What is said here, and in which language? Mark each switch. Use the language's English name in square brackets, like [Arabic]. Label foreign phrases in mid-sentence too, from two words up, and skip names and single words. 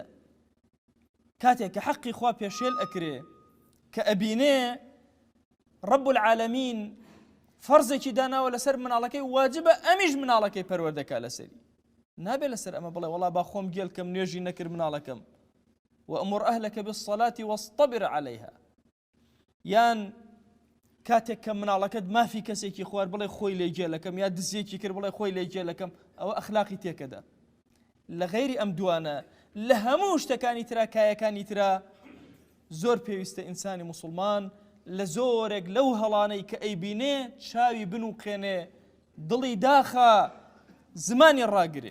[Central Kurdish] کاتێک کە حەقی خوا پێشێل ئەکرێ کە ئەبینێ [Arabic] ڕەب العالەمین [Central Kurdish] فەرزێکی داناوە لەسەر مناڵەکەی، واجبە ئەمیش مناڵەکەی پەروەردەکا لەسەری. نابێ لەسەر ئەمە بڵێ وەڵا با خۆم گێلکەم نوێژی نەکرد مناڵەکەم، [Arabic] وأمر أهلك بالصلاة واصطبر عليها. [Central Kurdish] یان کاتێک کە مناڵەکەت مافی کەسێکی خوارد بڵێ خۆی لێگێلەکەم، یا دزیەکی کرد بڵێ خۆی لێگێلەکەم، ئەوە ئەخلاقی تێکەدا. لە غەیری ئەم دوانە لە هەموو شتەکانی ترا کایەکانی ترا زۆر پێویستە ئینسانی موسڵمان لە زۆرێک لەو هەڵانەی کە ئەیبینێ چاوی بنووقێنێ، دڵی داخە، زمانی ڕاگرێ.